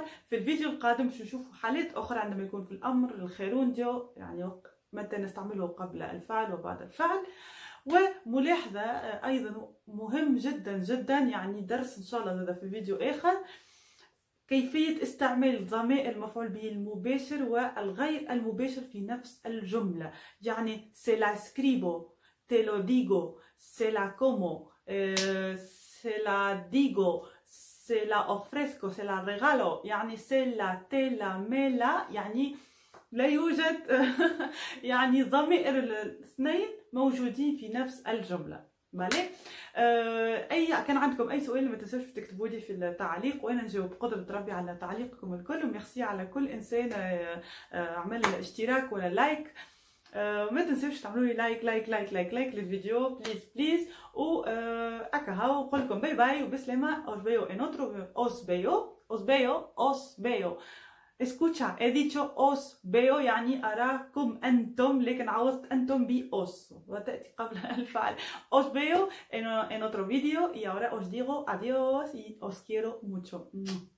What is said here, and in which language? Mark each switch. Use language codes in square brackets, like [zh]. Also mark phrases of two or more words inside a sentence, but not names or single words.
[ar] في الفيديو القادم باش نشوفوا حالات أخرى عندما يكون في الأمر الخيرونديو، يعني متى نستعمله قبل الفعل وبعد الفعل. وملاحظة أيضا مهم جدا، يعني درس إن شاء الله هذا في فيديو آخر. كيفية استعمال ضمائر المفعول به المباشر والغير المباشر في نفس الجملة. [es] يعني se la escribo, te lo digo, se la como, se la digo, se la ofrezco, se la regalo. يعني se la, te la, me la، [ar] يعني لا يوجد يعني ضمائر الاثنين موجودين في نفس الجملة. بالي كان عندكم اي سؤال ما تنسوش تكتبوا لي في التعليق وانا نجاوب بقدرة ربي على تعليقكم الكل. وميرسي على كل انسان عمل اشتراك ولا لايك. ما تنسوش تعملوا لي [en] like like like like like [ar] للفيديو [en] please please. [ar] و هكا هاو نقول لكم [en] bye bye [ar] وبسلامة. [es] os veo en otro os veo. Escucha, he dicho os veo [ar] يعني أراكم أنتم، لكن عوضت أنتم بأوس وتأتي قبل الفعل. [es] Os veo en otro vídeo y ahora os digo adiós y os quiero mucho.